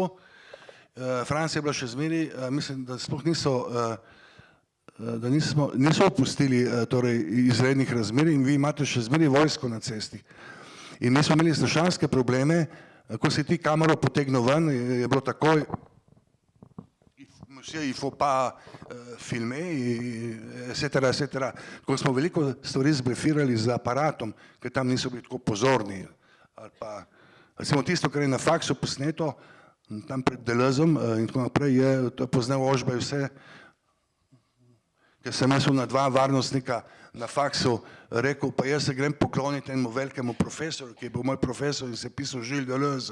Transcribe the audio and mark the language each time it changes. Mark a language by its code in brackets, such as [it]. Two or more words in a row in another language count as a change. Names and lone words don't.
[sl] Francija je bila še zmeri, mislim, da sploh niso opustili izrednih razmer in vi imate še zmeri vojsko na cesti. In mi smo imeli strašanske probleme, ko si ti kamero potegnil ven, je bilo takoj, [fr] il faut pas filmer, etc. [sl] Ko smo veliko stvari zblefirali z aparatom, ker tam niso bili tako pozorni. Ali pa, recimo tisto, kar je na faksu posneto, tam pred Deleuzeom in tako naprej, je poznal Ožbaj vse, ker sem jaz na 2 varnostnika na faksu rekel, pa jaz se grem pokloniti enemu velikemu profesorju, ki je bil moj profesor in se je pisal Gilles Deleuze.